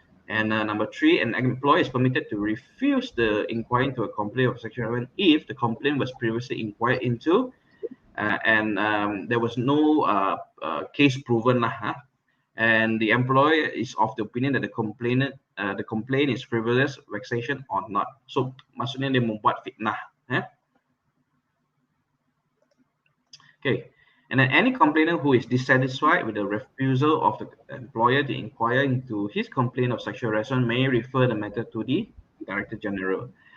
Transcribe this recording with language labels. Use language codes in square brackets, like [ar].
[en] And number 3, an employer is permitted to refuse the inquiry into a complaint of sexual harassment if the complaint was previously inquired into and there was no case proven and the employer is of the opinion that the complaint is frivolous, vexation or not. [ms] So maksudnya dia membuat fitnah. [en] Okay. And then any complainant who is dissatisfied with the refusal of the employer to inquire into his complaint of sexual harassment may refer the matter to the Director General.